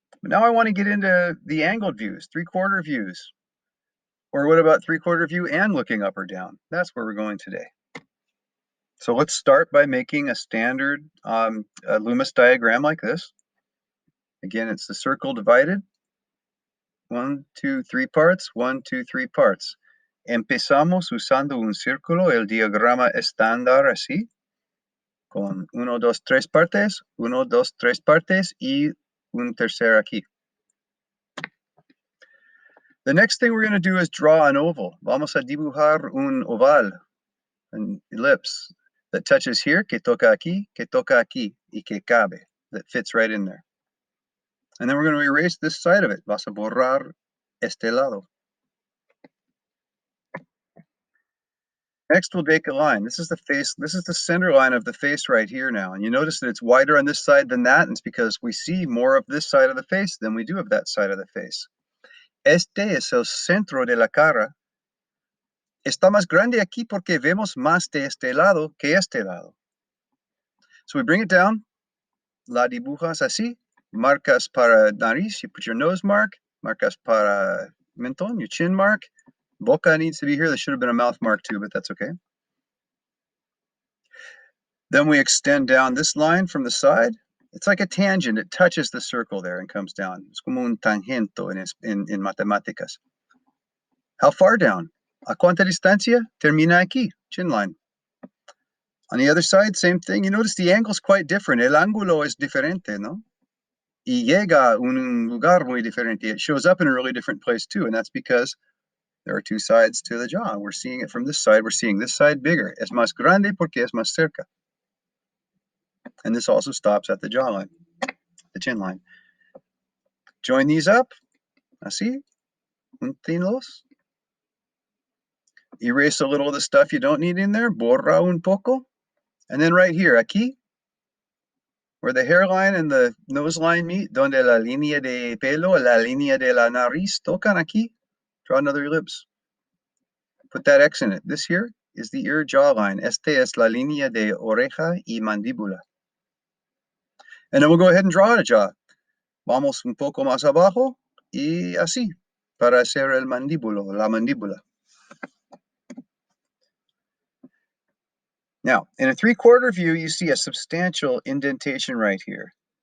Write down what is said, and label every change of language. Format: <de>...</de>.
<en>But now I want to get into the angled views, three-quarter views. Or what about three-quarter view and looking up or down? That's where we're going today. So let's start by making a standard Loomis diagram like this. Again, it's the circle divided. 1, 2, 3 parts, 1, 2, 3 parts.</en> <es>Empezamos usando un círculo, el diagrama estándar así, con 1, 2, 3 partes, 1, 2, 3 partes y un tercer aquí.</es> <en>The next thing we're going to do is draw an oval.</en> <es>Vamos a dibujar un oval,</es> <en>an ellipse that touches here,</en> <es>que toca aquí, y que cabe,</es> <en>that fits right in there. And then we're going to erase this side of it.</en> <es>Vas a borrar este lado.</es> <en>Next, we'll make a line. This is the face. This is the center line of the face right here now. And you notice that it's wider on this side than that. And it's because we see more of this side of the face than we do of that side of the face.</en> <es>Este es el centro de la cara. Está más grande aquí porque vemos más de este lado que este lado.</es> <en>So we bring it down.</en> <es>La dibujas así. Marcas para nariz.</es> <en>You put your nose mark.</en> <es>Marcas para mentón,</es> <en>your chin mark. Boca needs to be here. There should have been a mouth mark too, but that's okay. Then we extend down this line from the side. It's like a tangent. It touches the circle there and comes down.</en> <es>Es como un tangento in matemáticas.</es> <en>How far down?</en> <es>¿A cuánta distancia? Termina aquí,</es> <en>chin line. On the other side, same thing. You notice the angle's quite different.</en> <es>El ángulo es diferente, ¿no? Y llega a un lugar muy diferente.</es> <en>It shows up in a really different place too, and that's because there are two sides to the jaw. We're seeing it from this side. We're seeing this side bigger.</en> <es>Es más grande porque es más cerca.</es> <en>And this also stops at the jawline, the chin line. Join these up,</en> <es>así, úntenlos.</es> <en>Erase a little of the stuff you don't need in there,</en> <es>borra un poco.</es> <en>And then right here,</en> <es>aquí,</es> <en>where the hairline and the nose line meet,</en> <es>donde la línea de pelo, la línea de la nariz tocan aquí,</es> <en>draw another ellipse. Put that X in it. This here is the ear jawline.</en> <es>Este es la línea de oreja y mandíbula.</es> <en>And then we'll go ahead and draw a jaw.</en> <es>Vamos un poco más abajo y así, para hacer el mandíbulo, la mandíbula.</es> <en>Now, in a three-quarter view, you see a substantial indentation right here.</en>